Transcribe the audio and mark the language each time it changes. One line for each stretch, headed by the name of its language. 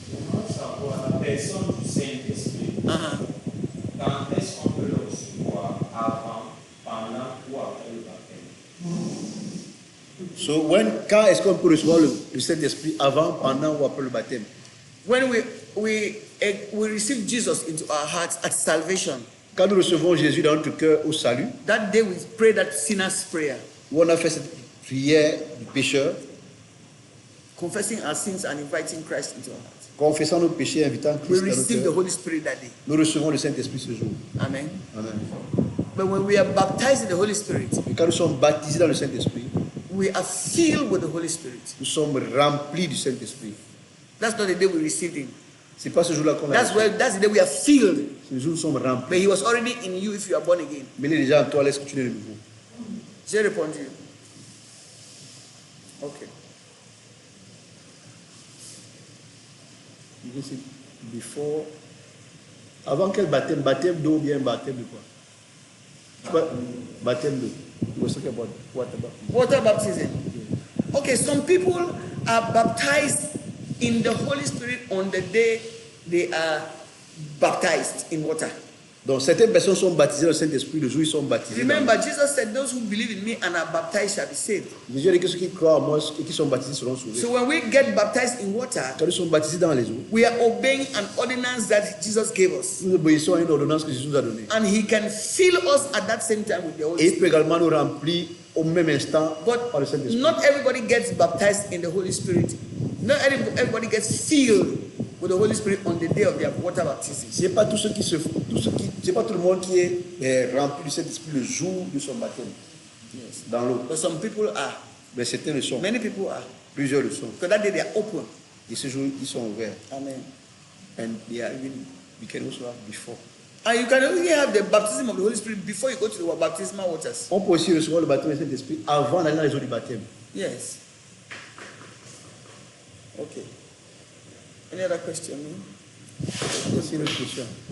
French: Comment savoir la personne du Saint-Esprit? Uh-huh. Quand est-ce qu'on peut le recevoir? Avant, pendant ou après le baptême? So, quand est-ce qu'on peut recevoir le Saint-Esprit, avant, pendant ou après le baptême?
English: When we receive Jesus into our hearts at salvation,
French: Quand nous recevons Jésus dans notre cœur au salut,
English: that day we pray that sinner's prayer,
French: où on a fait cette prière du pécheur,
English: confessing our sins and inviting Christ into our hearts.
French: confessant nos péchés, invitant
English: We
French: Christ dans
English: receive the
French: notre cœur,
English: Holy Spirit that day.
French: nous recevons le Saint-Esprit ce jour. Amen. Amen.
English: But when we are baptized in the Holy Spirit,
French: Et quand nous sommes baptisés dans le Saint-Esprit,
English: we are filled with the Holy Spirit.
French: nous sommes remplis du Saint-Esprit.
English: That's not the day we received him.
French: C'est pas ce jour-là qu'on a
English: That's
French: reçu.
English: the day we are filled.
French: Ce jour, nous sommes remplis.
English: But he was already in you if you are born again.
French: Mais il est déjà en toi, laisse que tu l'aies de nouveau. J'ai répondu.
English: Okay. You can say, before,
French: avant quel baptême? Baptême d'eau ou bien baptême de quoi? Tu vois, baptême d'eau.
English: You were talking about what about? Water baptism. Okay, some people are baptized in the Holy Spirit on the day they are baptized in water.
French: Donc certaines personnes sont baptisées dans le Saint-Esprit le jour où ils sont baptisés.
English: Remember, Jesus said, those who believe in me and are baptized shall be saved.
French: Jésus a dit que ceux qui croient en moi et qui sont baptisés seront sauvés.
English: So when we get baptized in water,
French: Quand nous sommes baptisés dans les eaux,
English: we are obeying an ordinance that Jesus gave us.
French: nous obéissons à une ordonnance que Jésus nous a donnée.
English: And he can fill us at that same time with the Holy
French: Et il
English: Spirit.
French: peut également nous remplir au même instant
English: But
French: par le Saint-Esprit.
English: not everybody gets baptized in the Holy Spirit. Not everybody gets filled with the Holy Spirit on the day of their water baptism.
French: Ce n'est pas tous ceux qui C'est pas tout le monde qui est rempli du Saint-Esprit le jour de son baptême.
English: Yes.
French: Dans l'eau.
English: But some people are.
French: Mais certains le sont.
English: Many people are.
French: Plusieurs le sont.
English: Because that day they are open.
French: Et ce jour, ils sont ouverts. Amen.
English: And they are even, we can also have before. And you can only have the baptism of the Holy Spirit before you go to the baptismal waters.
French: On peut aussi recevoir le baptême du Saint-Esprit avant d'aller dans les eaux du baptême.
English: Yes. Okay. Any other question?
French: C'est une autre question.